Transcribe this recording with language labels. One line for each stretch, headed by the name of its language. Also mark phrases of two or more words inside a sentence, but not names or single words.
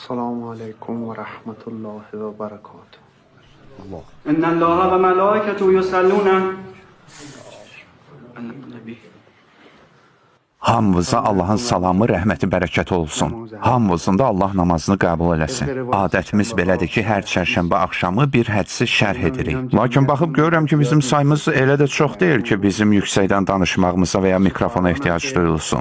Arabic: السلام عليكم ورحمة الله وبركاته. إن الله وملائكته يصلون على النبي.
Azerbaijani: Hamınıza Allahın salamı, rəhməti, bərəkəti olsun. Hamınızın da Allah namazını qəbul eləsin. Adətimiz belədir ki, hər çərşənbə axşamı bir hədisi şərh edirik. Lakin baxıb görürəm ki, bizim sayımız elə də çox deyil ki, bizim yüksəkdən danışmağımıza və ya mikrofona ehtiyac duyulsun.